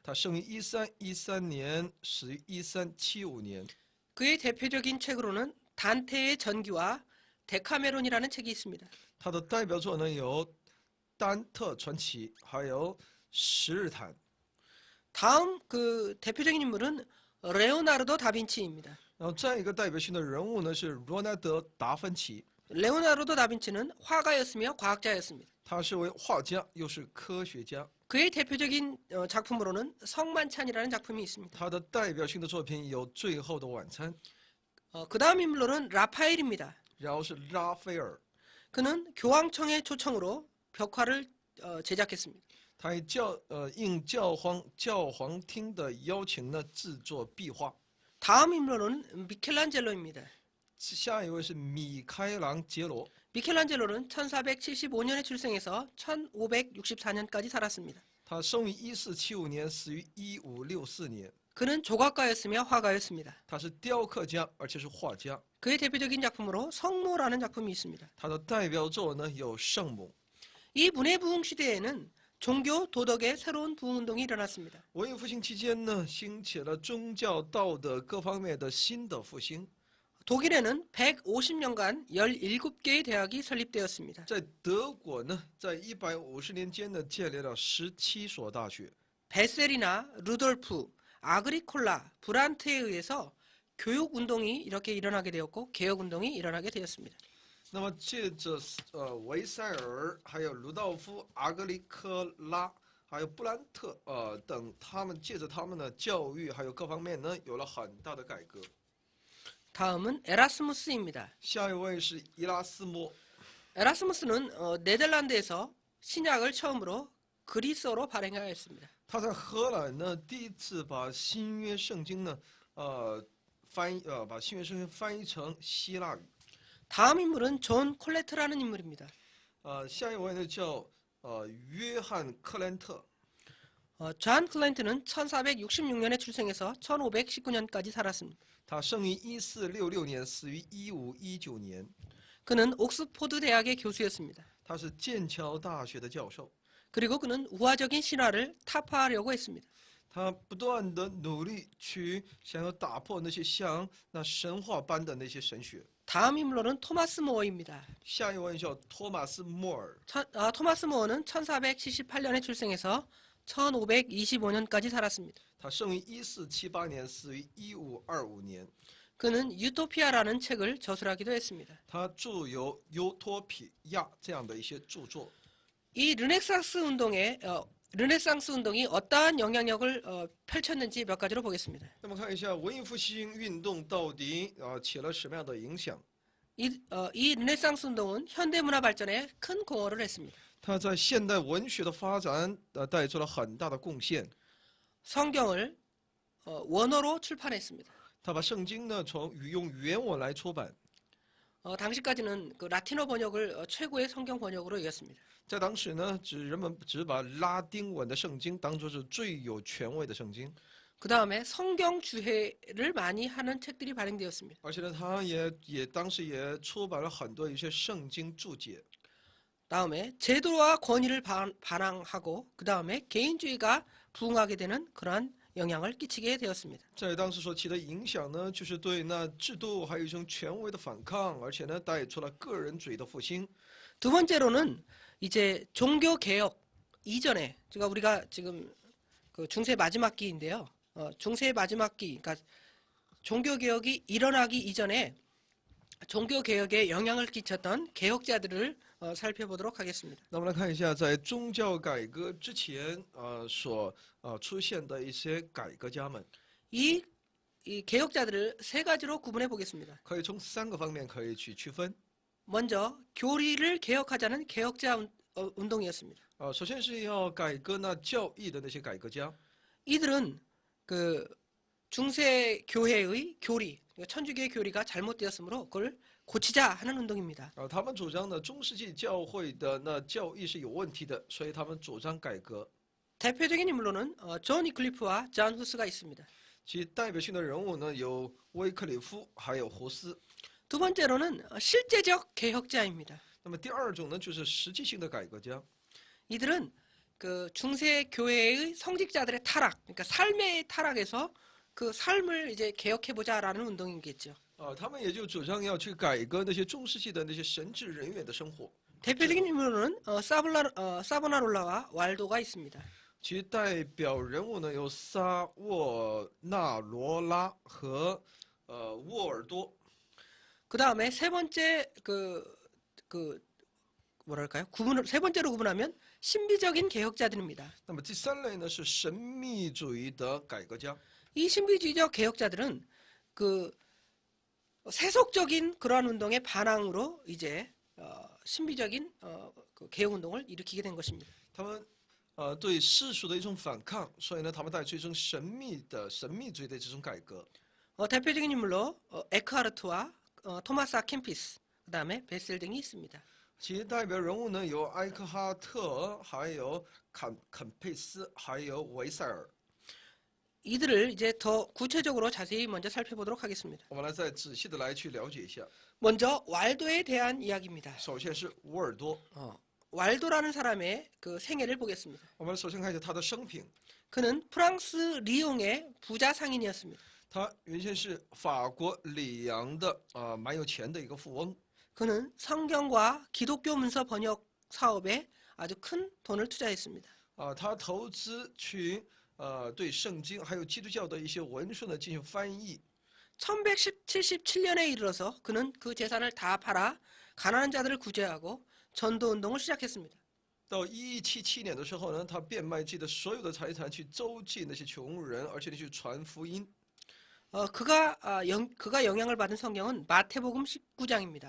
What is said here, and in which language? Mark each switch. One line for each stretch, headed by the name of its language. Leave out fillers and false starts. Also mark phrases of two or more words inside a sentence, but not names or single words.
Chinese: 他生于1313年，死于1375年。
Korean: 그의 대표적인 책으로는 단테의 전기와 데카메론이라는 책이 있습니다.
Chinese: 他的代表作呢有《丹特传奇》，还有《十日谈》。
Korean: 다음 그 대표적인 인물은 레오나르도 다빈치입니다.
Chinese: 然后再一个代表性的人物呢是罗纳德·达芬奇，
Korean: 레오나르도 다빈치는 화가였으며 과학자였습니다.
Chinese: 他是位画家，又是科学家。
Korean: 그의 대표적인 작품으로는 성만찬이라는 작품이 있습니다.
Chinese: 他的代表性的作品有《最后的晚餐》，
Korean: 그 다음 인물로는 라파엘입니다.
Chinese: 然后是拉斐尔，
Korean: 그는 교황청의 초청으로 벽화를 제작했습니다.
Chinese: 他应教皇厅的邀请呢制作壁画。
Korean: 다음 인물로는 미켈란젤로입니다.
Chinese: 下一位是米开朗杰罗，
Korean: 미켈란젤로는 1475년에 출생해서 1564년까지 살았습니다.
Chinese: 他生于1475年，死于1564年。
Korean: 그는 조각가였으며 화가였습니다.
Chinese: 他是雕刻家，而且是画家。
Korean: 그의 대표적인 작품으로 성모라는 작품이 있습니다.
Chinese: 他的代表作呢有《圣母》。
Korean: 이 문해부흥 시대에는 종교 도덕의 새로운 부흥운동이 일어났습니다.
Chinese: 文艺复兴期间呢，兴起了宗教道德各方面的新的复兴。
Korean: 독일에는 150년간 17개의 대학이 설립되었습니다.
Chinese: 在德国呢，在150年间呢，建立了17所大学。
Korean: 베셀이나 루돌프, 아그리콜라, 브란트에 의해서 교육운동이 이렇게 일어나게 되었고 개혁운동이 일어나게 되었습니다.
Chinese: 那么借着维塞尔、还有卢道夫、阿格里科拉、还有布兰特等，他们借着他们的教育还有各方面呢，有了很大的改革。
Korean: 다음은 에라스무스입니다.
Chinese: 下一位是伊拉斯谟，
Korean: 에라스무스는 네덜란드에서 신약을 처음으로 그리스어로 발행하였습니다.
Chinese: 他在荷兰呢第一次把新约圣经呢，把新约圣经翻译成希腊语。
Korean: 다음 인물은 존 콜레트라는 인물입니다.
Chinese: 下一位呢叫约翰克兰特，
Korean: 존 콜렌트는 1466년에 출생해서 1519년까지 살았습니다.
Chinese: 他生于1466年，死于1519年。
Korean: 그는 옥스포드 대학의 교수였습니다.
Chinese: 他是剑桥大学的教授，
Korean: 그리고 그는 우화적인 신화를 타파하려고 했습니다.
Chinese: 他不断的努力去想要打破那些像那神话般的那些神学。
Korean: 다음 인물로는 토마스 모어입니다.
Chinese: 下一位叫托马斯·莫尔，
Korean: 토마스 모어는 1478년에 출생해서 1525년까지 살았습니다.
Chinese: 他生于1478年，死于1525年。
Korean: 그는 유토피아라는 책을 저술하기도 했습니다.
Chinese: 他著有《尤托比亚》这样的一些著作。
Korean: 이 르네상스 운동의 르네상스 운동이 어떠한 영향력을 펼쳤는지 몇 가지로 보겠습니다.
Chinese: 那么看一下文艺复兴运动到底起了什么样的影响？
Korean: 이 르네상스 운동은 현대 문화 발전에 큰 공헌을 했습니다.
Chinese: 它在现代文学的发展带出了很大的贡献。
Korean: 성경을 원어로 출판했습니다.
Chinese: 他把圣经呢用原文来出版，
Korean: 당시까지는 그 라틴어 번역을 최고의 성경 번역으로 여겼습니다.
Chinese: 在当时呢，人们只把拉丁文的圣经当作是最有权威的圣经，
Korean: 그 다음에 성경 주해를 많이 하는 책들이 발행되었습니다.
Chinese: 而且呢，他当时也出版了很多一些圣经注解。
Korean: 다음에 제도와 권위를 반항하고 그 다음에 개인주의가 부흥하게 되는 그러한 영향을 끼치게 되었습니다.
Chinese: 在当时所起的影响呢，就是对那制度还有一种权威的反抗，而且呢，带出了个人主义的复兴。
Korean: 두 번째로는 이제 종교 개혁 이전에 우리가 지금 그 중세 마지막 기인데요. 중세 마지막 기, 그러니까 종교 개혁이 일어나기 이전에 종교 개혁에 영향을 끼쳤던 개혁자들을 살펴보도록 하겠습니다.
Chinese: 那我们来看一下，在宗教改革之前所出现的一些改革家们，
Korean: 이 개혁자들을 세 가지로 구분해 보겠습니다.
Chinese: 可以从3个方面可以去区分。
Korean: 먼저 교리를 개혁하자는 개혁자 운동이었습니다.
Chinese: 首先是要改革那教义的那些改革家，
Korean: 이들은 그 중세 교회의 교리, 천주교의 교리가 잘못되었으므로 그걸 고치자 하는 운동입니다.
Chinese: 他们主张呢中世纪教会的那教义是有问题的，所以他们主张改革。
Korean: 대표적인 인물로는 존 이클리프와 존 후스가 있습니다.
Chinese: 其代表性的人物呢有威克里夫还有胡斯。
Korean: 두 번째로는 실제적 개혁자입니다.
Chinese: 那么第二种呢就是实际性的改革家，
Korean: 이들은 그 중세 교회의 성직자들의 타락, 그러니까 삶의 타락에서 그 삶을 이제 개혁해 보자라는 운동이겠죠.
Chinese: 他们也就主张要去改革那些中世纪的那些神职人员的生活。
Korean: 대표적인 인물로는 사보나롤라와 왈도가 있습니다.
Chinese: 其代表人物呢有萨沃纳罗拉和沃尔多。
Korean: 그 다음에 세 번째 뭐랄까요? 세 번째로 구분하면 신비적인 개혁자들입니다.
Chinese: 那么第3类呢是神秘主义的改革家。
Korean: 이 신비주의적 개혁자들은 그 세속적인 그러한 운동의 반항으로 이제 신비적인 그 개혁 운동을 일으키게 된 것입니다.
Chinese: 他们对世俗的一种反抗，所以呢，他们带出一种神秘主义的这种改革。
Korean: 대표적인 인물로 에크하르트와 토마스 아켄피스, 그 다음에 베셀 등이 있습니다.
Chinese: 其代表人物呢有埃克哈特，还有坎佩斯，还有维塞尔。
Korean: 이들을 이제 더 구체적으로 자세히 먼저 살펴보도록 하겠습니다.
Chinese: 我们来再仔细的来去了解一下。
Korean: 먼저 왈도에 대한 이야기입니다.
Chinese: 首先是沃尔多，
Korean: 왈도라는 사람의 그 생애를 보겠습니다.
Chinese: 我们首先看一下他的生平。
Korean: 그는 프랑스 리옹의 부자 상인이었습니다.
Chinese: 他原先是法国里昂的蛮有钱的一个富翁。
Korean: 그는 성경과 기독교 문서 번역 사업에 아주 큰 돈을 투자했습니다.
Chinese: 他投资去对圣经还有基督教的一些文书呢进行翻译。
Korean: 1177년에 이르러서 그는 그 재산을 다 팔아 가난한 자들을 구제하고 전도 운동을 시작했습니다.
Chinese: 到1177年的时候呢，他变卖自己的所有的财产去周济那些穷人，而且呢去传福音。
Korean: 그가 영향을 받은 성경은 마태복음 19장입니다.